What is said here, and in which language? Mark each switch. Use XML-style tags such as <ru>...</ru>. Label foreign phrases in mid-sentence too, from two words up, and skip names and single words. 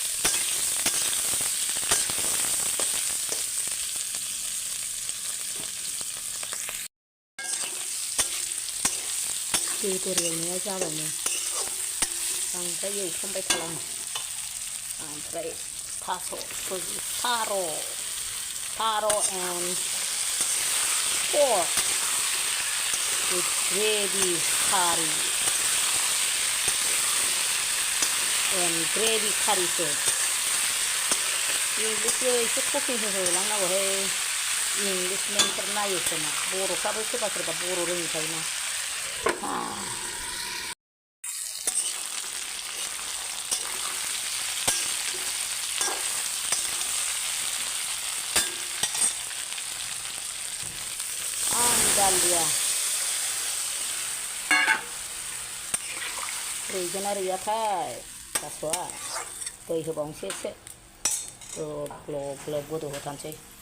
<brx>बेदर एवनाया जाबायनो, बांद्राय एवफ्रामबाय खालामो। ओमफ्राय थास' सुजि,</brx> <en>taro and pork with gravy curry and gravy curryसो।</en> <brx>इंलिसबो एसे कुकिं होलांनांगौहाय, इंलिसमेनफोर नायो खोमा। बर'फ्राबो सोरबा सोरबा बर' रोङिखायना। दालिया रुइगोन ना रुइयाथाय थास'आ, दै होबावनोसै एसे, ग्लब ग्लब गोदौ होथारनोसै।</brx>